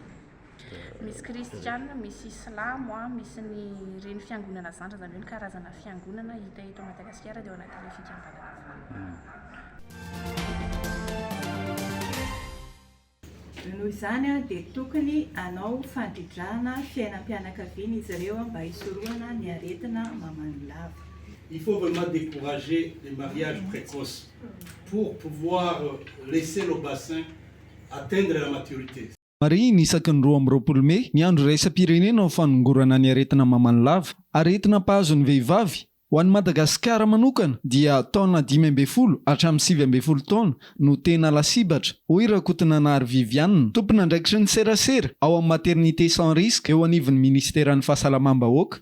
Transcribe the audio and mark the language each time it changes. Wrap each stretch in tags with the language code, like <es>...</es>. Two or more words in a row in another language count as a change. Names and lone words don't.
<mg>Misy kristianina, misy islamo misy ny reny fiangonana zandra, izany hoe ny karazana fiangonana hita eto Madagasikara dia ao anatin'ilay fikambanana. Noho izany dia tokony hanao fandridrana fiainam-pianakaviana izy ireo mba hisorohana ny aretina mamany lava.</mg> <fr>Il faut vraiment décourager les mariages précoces pour pouvoir laisser le bassin atteindre la maturité.</fr> <mg>Maria ny isaky ny 12 Mey ny andro raisam-pirenena ho fanongorana ny aretina mamany lava. Aretina mpahazon'ny vehivavy ho an'ny Madagasikara manokana dia taona 15 hatramin'ny 17 taona no tena lasibatra. Hoy Rakotonanary Viviane, tompona andraikitry ny serasera ao amin'ny</mg> <fr>maternité sans risque</fr> <mg>eo anivon'ny ministeran'ny fahasalamam-bahoaka.</mg>